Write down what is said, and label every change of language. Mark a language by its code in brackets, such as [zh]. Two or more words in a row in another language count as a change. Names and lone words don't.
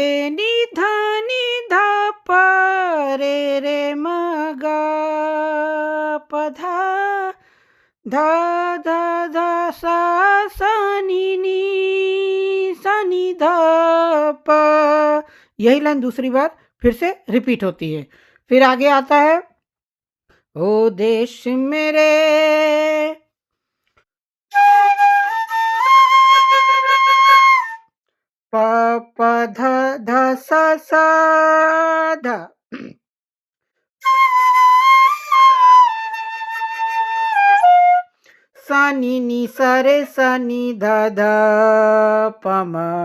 [hi] नी धा नी धा प रे रे म ग प धा धा धा धा सा सा नी धा प। यही लाइन दूसरी बार फिर से रिपीट होती है। फिर आगे आता है, ओ देश मेरे प प ध ध सा सा ध। सा नी सा रे सा नी ध ध प म।